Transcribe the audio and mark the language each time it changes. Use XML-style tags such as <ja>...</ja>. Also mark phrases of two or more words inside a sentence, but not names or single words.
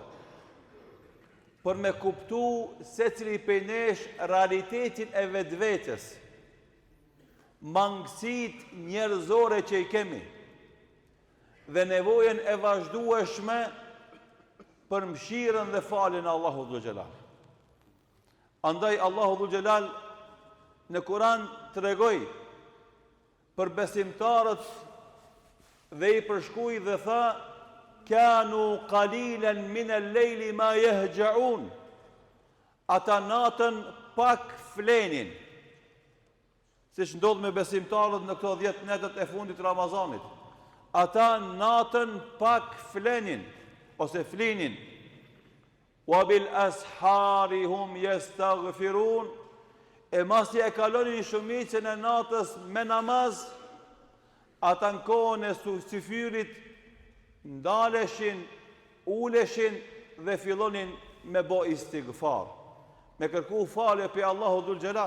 <sq>Për me kuptu se cili prej nesh realitetin e vetvetes, mangësit njerëzore që i kemi, dhe nevojen e vazhdueshme për mëshirën dhe faljen e Allahut</sq> <ar>ذو الجلال.</ar> <sq>Andaj Allahu</sq> <ar>ذو الجلال</ar> <sq>në Kur'an tregoi për besimtarët dhe i përshkruaj dhe tha:</sq> <ar>كانوا قليلا من الليل ما يهجعون.</ar> <sq>Ata natën pak flenin. Siç ndodh me besimtarët në këto 10 netët e fundit të Ramazanit. Ata natën pak flenin ose flinin.</sq> <ar>وبالأسحار هم يستغفرون.</ar> <sq>E masi e kalonin shumicën e natës me namaz, ata në kohën e syfyrit ndaleshin, uleshin dhe fillonin me bo istighfar, me kërku falje për Allahu</sq> <ar>ذو الجلال.</ar>